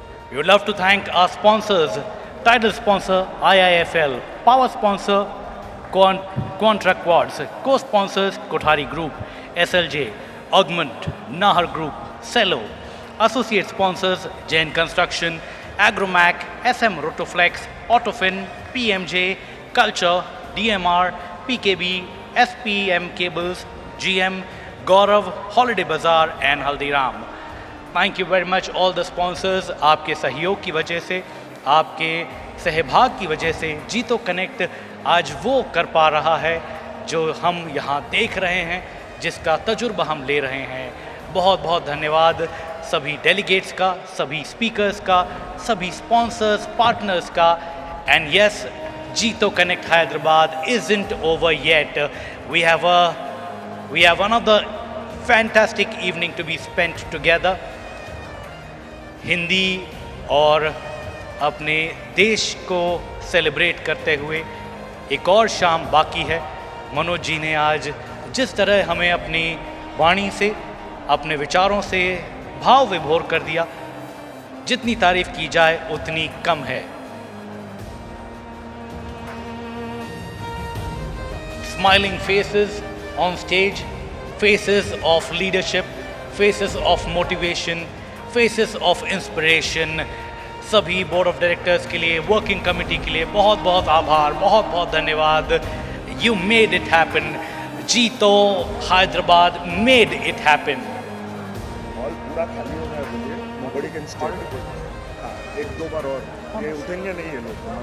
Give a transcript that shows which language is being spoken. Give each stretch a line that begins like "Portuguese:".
English: We would love to thank our sponsors, title sponsor IIFL, power sponsor Quantra Quads, co-sponsors Kothari Group, SLJ, Augment, Nahar Group, Cello, associate sponsors Jain Construction, Agromac, SM Rotoflex, Autofin, PMJ, Culture, DMR, PKB, SPM Cables, GM, Gaurav, Holiday Bazaar and Haldiram. Thank you very much all the sponsors.
Hindi: आपके सहयोग की वजह से, आपके सहभाग की वजह से जीतो कनेक्ट आज वो कर पा रहा है जो हम यहाँ देख रहे हैं, जिसका तजुर्बा हम ले रहे हैं। बहुत बहुत धन्यवाद सभी डेलीगेट्स का, सभी स्पीकर्स का, सभी स्पॉन्सर्स, पार्टनर्स का।
English: And yes, JITO connect Hyderabad isn't over yet. We have another fantastic evening to be spent together.
Hindi: Hindi और अपने देश को सेलिब्रेट करते हुए एक और शाम बाकी है। मनोज जी ने आज जिस तरह हमें अपनी वाणी से, अपने विचारों से भाव विभोर कर दिया, जितनी तारीफ की जाए उतनी कम है।
English: Smiling faces on stage, faces of leadership, faces of motivation, faces of inspiration।
Hindi: सभी बोर्ड ऑफ डायरेक्टर्स के लिए, वर्किंग कमेटी के लिए बहुत बहुत आभार, बहुत बहुत धन्यवाद।
English: You made it happen. JITO Hyderabad made it happen.
Hindi: Hall पूरा खाली हो गया, बोलिए
English: Nobody can stay.
Hindi: हाँ, एक दो बार और ये उठेंगे नहीं ये लोग।